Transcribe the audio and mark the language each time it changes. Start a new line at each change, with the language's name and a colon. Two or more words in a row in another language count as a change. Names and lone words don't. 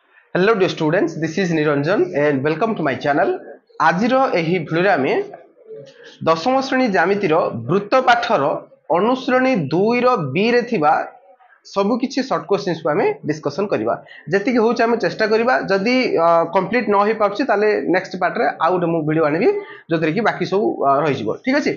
English: Hello dear students, this is Niranjan and welcome to my channel.
Odia: ଆଜିର ଏହି ଭିଡିଓ ରେ ଆମେ ଦଶମ ଶ୍ରେଣୀ ଜ୍ୟାମିତିର ବୃତ୍ତ ପାଠର ଅନୁଶ୍ରେଣୀ 2 ର ବି ରେ ଥିବା ସବୁ କିଛି
English: short questions
Odia: କୁ ଆମେ ଡିସକସନ କରିବା ଯେତି କି ହେଉଛି ଆମେ ଚେଷ୍ଟା କରିବା ଯଦି କମ୍ପ୍ଲିଟ ନ ହୋଇ ପାରିଛି ତାହାଲେ
English: next part
Odia: ରେ ଆଉ ମୁଁ ଭିଡିଓ ଆଣିବି ଯେଉଁଥିରେ କି ବାକି ସବୁ ରହି ଯିବ ଠିକ ଅଛି।